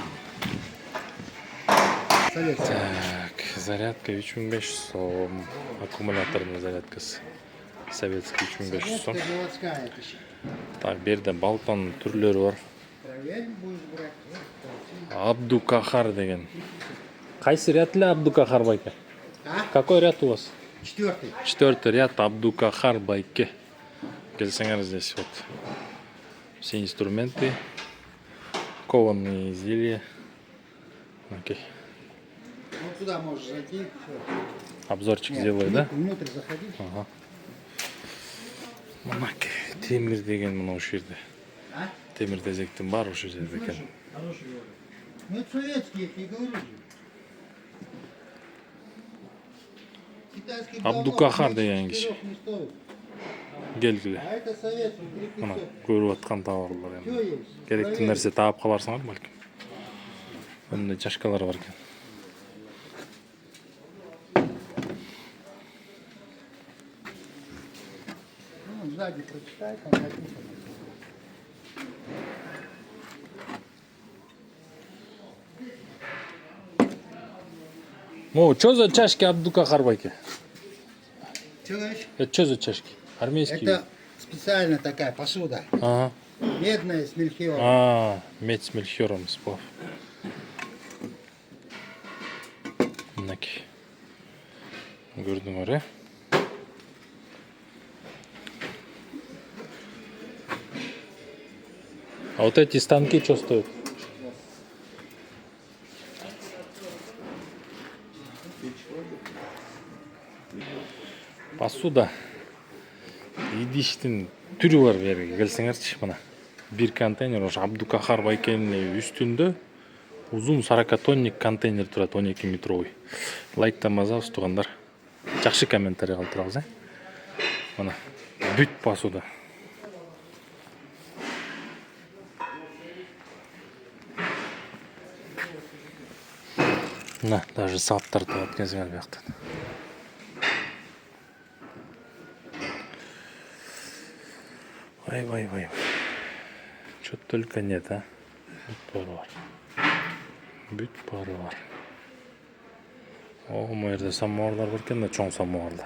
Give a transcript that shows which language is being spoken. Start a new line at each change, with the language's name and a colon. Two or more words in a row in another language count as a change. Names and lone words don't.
Russian: Так, зарядка 3500 сом.
Kyrgyz: Аккумуляторный зарядкасы.
Russian: Советский 3500 сом.
Kyrgyz: Так, берде балкон түрлөрү бар. Абдукахар деген. Кайсы ряд эле Абдукахар байке?
Russian: Какой ряд у вас? 4-й. 4-й ряд
Kyrgyz: Абдукахар байке. Келсеңер
Russian: здесь вот. Все инструменты. Кованые изделия. Окей. Ну туда можешь зайти. Всё. Обзорчик Нет, сделай, да? Внутрь заходи. Ага.
Kyrgyz: Мынаке, темир деген мына ушул жерде. А? Темир тезектин баары ушул жерде экен.
Russian: Ну это советские, я тебе говорю же. Китайский Абдукахар говно,
Kyrgyz: деген 4 киши.
Russian: не стоит.
Kyrgyz: Келгиле.
Russian: А это советский,
Kyrgyz: Мына 3500. көрүп аткан товарлар
Russian: Всё
Kyrgyz: эми.
Russian: есть.
Kyrgyz: Керектүү
Russian: Проверь.
Kyrgyz: нерсе таап каларсыңар балким. Мындай чашкалар бар экен.
Russian: Ну, сзади прочитай, там написано. Ну, что за чашки Абдукахар байке? Что говоришь? Это что за чашки? Армейские? Это специально такая посуда. Ага. Медная с мельхиором. А, медь с мельхиором сплав.
Kyrgyz: Мынаки. Көрдүңөр, э?
Russian: А вот эти станки что стоят? Посуда.
Kyrgyz: Идиштин түрү бар берге келсеңерчи мына. Бир контейнер ошо Абдукахар байкенин үстүндө узун 40 тонник контейнер турат, 12 метровый. Лайктан мазабыз туугандар. Жакшы комментарий калтырабыз, Мына бүт басууда. Мына даже сааттар турат кезген бияктан. Вай.
Russian: Что только нет,
Kyrgyz: Бүт бары бар. О, мына жерде самоварлар бар экен да, чоң самоварлар.